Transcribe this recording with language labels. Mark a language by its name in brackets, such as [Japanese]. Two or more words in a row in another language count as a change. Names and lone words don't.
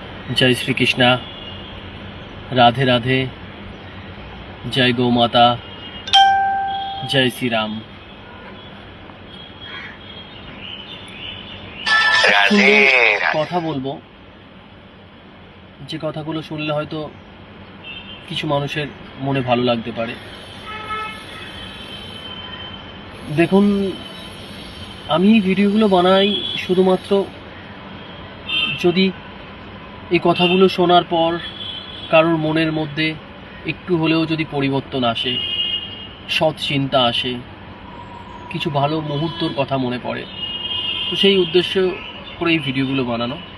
[Hindi] जय श्री कृष्णा, राधे राधे, जय गौ माता, जय श्री राम। [Bangla] কথা বলবো, যে কথাগুলো শুনলে হয়তো কিছু মানুষের মনে ভালো লাগতে পারে। দেখুন, আমি ভিডিওগুলো বানাই শুধুমাত্র যদি এই কথাগুলো শোনার পর কারোর মনের মধ্যে একটু হলেও যদি পরিবর্তন আসে, সৎ চিন্তা আসে, কিছু ভালো মুহূর্তর কথা মনে পড়ে, তো সেই উদ্দেশ্য করে এই ভিডিওগুলো বানানো।